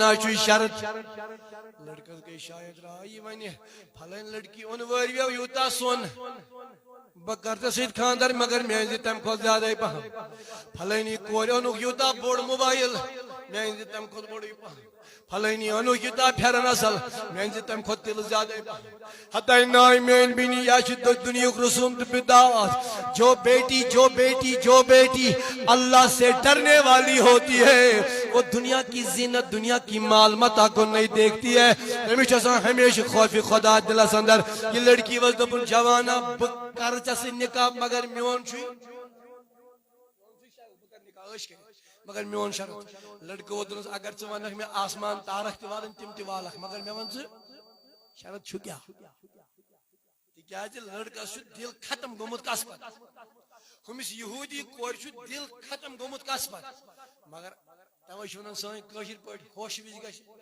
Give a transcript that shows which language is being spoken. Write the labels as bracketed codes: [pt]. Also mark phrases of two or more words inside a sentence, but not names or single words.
[ks] حظ چھُے شرط لڑکس گئی شاید رائی ونہ پھلن لڑکی اون وریو یوتا سون بہ کر ژےٚ سۭتۍ خاندر مگر مےٚ أنۍ زِ تمہِ کھۄتہٕ زیادے پہم پھلٲنی کورِ اوٚنُکھ یوٗتاہ بوٚڑ موبایل مےٚ أنۍ زِ تمہِ کھۄتہٕ بوٚڑٕے پہم پھلٲنی اوٚنُکھ یوٗتاہ پھیرن اصل مےٚ أنۍ زِ تمہِ کھۄتہٕ تِلہٕ زیادے پہم ہتاے ناے میٲنۍ بیٚنی یہِ چھُ دُنیہُک رسوم تہٕ بدعات [ur] جو بیٹی اللہ سے ڈرنے والی ہوتی ہے وہ دنیا کی زینت دنیا کی مال متا کو نہیں دیکھتی ہے [ks] أمِس چھُ آسان ہمیشہ خوف خدا دلس اندر یہ لڑکی ؤژ دوٚپُن جوانا بہٕ کرٕ ژےٚ سۭتۍ نکاح مگر میون چھُے مگر میون شرط لڑکہ ووت دس اگر ژٕ ونکھ مےٚ آسمان تارک تہِ والٕنۍ تِم تہِ والکھ مگر مےٚ ون ژٕ شرط چھُ کیٛاہ تِکیٛازِ لڑکس چھُ دل ختم گوٚمُت کس پتہٕ ہُمِس یہوٗدی کورِ چھُ دل ختم گوٚمُت کس پتہٕ مگر توے چھِ ونان سٲنۍ کٲشِر پٲٹھۍ ہوش وِزِ گژھِ